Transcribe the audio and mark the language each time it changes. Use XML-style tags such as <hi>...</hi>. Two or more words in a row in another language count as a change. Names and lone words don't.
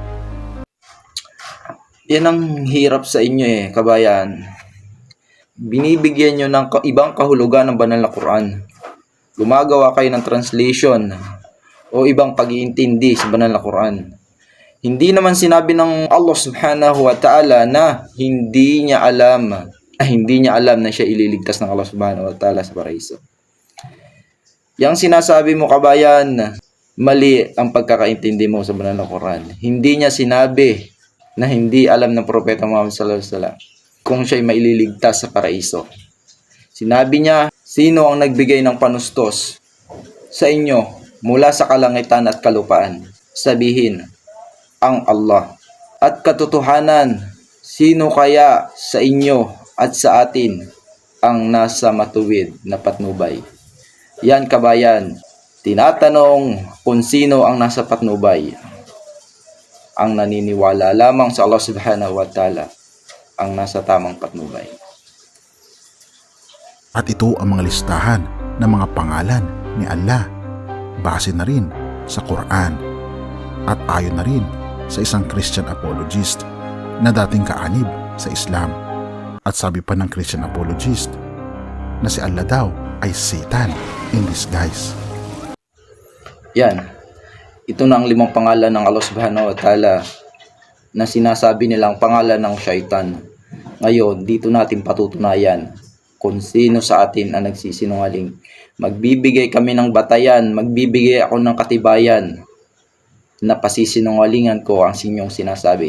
<tl>Yan ang hirap sa inyo kabayan. Binibigyan nyo ng ibang kahulugan ng banal na Quran. Gumagawa kayo ng translation o ibang pag-iintindi sa banal na Quran. Hindi naman sinabi ng Allah</tl> <ar>سبحانه وتعالى</ar> <tl>na hindi niya alam na siya ililigtas ng Allah</tl> <ar>سبحانه وتعالى</ar> <tl>sa paraiso. Yang sinasabi mo, kabayan, mali ang pagkakaintindi mo sa banal na Quran. Hindi niya sinabi na hindi alam ng Propeta Muhammad</tl> <ar>صلى الله عليه وسلم</ar> <tl>kung siya ay maililigtas sa paraiso. Sinabi niya, sino ang nagbigay ng panustos sa inyo mula sa kalangitan at kalupaan? Sabihin, ang Allah. At katotohanan, sino kaya sa inyo at sa atin ang nasa matuwid na patnubay? Yan, kabayan, tinatanong kung sino ang nasa patnubay. Ang naniniwala lamang sa Allah</tl> <ar>سبحانه وتعالى</ar> <tl>ang nasa tamang patnubay. At ito ang mga listahan ng mga pangalan ni Allah, base na rin sa Quran at ayon na rin sa isang</tl> <en>Christian apologist</en> <tl>na dating kaanib sa Islam. At sabi pa ng</tl> <en>Christian apologist</en> <tl>na si Allah daw ay</tl> <en>Satan in disguise.</en> <tl>Yan. Ito na ang 5 pangalan ng Allah</tl> <ar>سبحانه وتعالى</ar> <tl>na sinasabi nilang pangalan ng syaitan. Ngayon, dito natin patutunayan kung sino sa atin ang nagsisinungaling. Magbibigay kami ng batayan, magbibigay ako ng katibayan na pasisinungalingan ko ang inyong sinasabi.</tl>